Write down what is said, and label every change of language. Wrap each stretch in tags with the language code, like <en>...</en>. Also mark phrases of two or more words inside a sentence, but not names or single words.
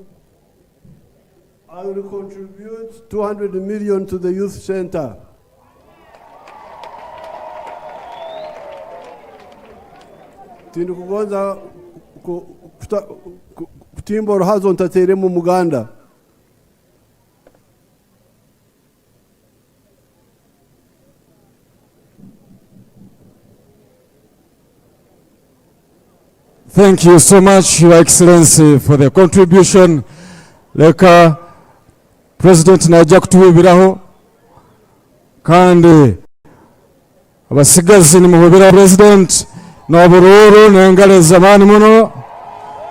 <en>I will contribute 200 million to the youth center.</en> <ttj>Tindi kugonza kutimba uruhazo ntatere mu Uganda.</ttj> <en>Thank you so much, Your Excellency, for the contribution.</en> <ttj>Leka President najja kutuwibiraho kandi abasigazi ni muhubira President n'obururu n'engalo ez'amaani muno</ttj>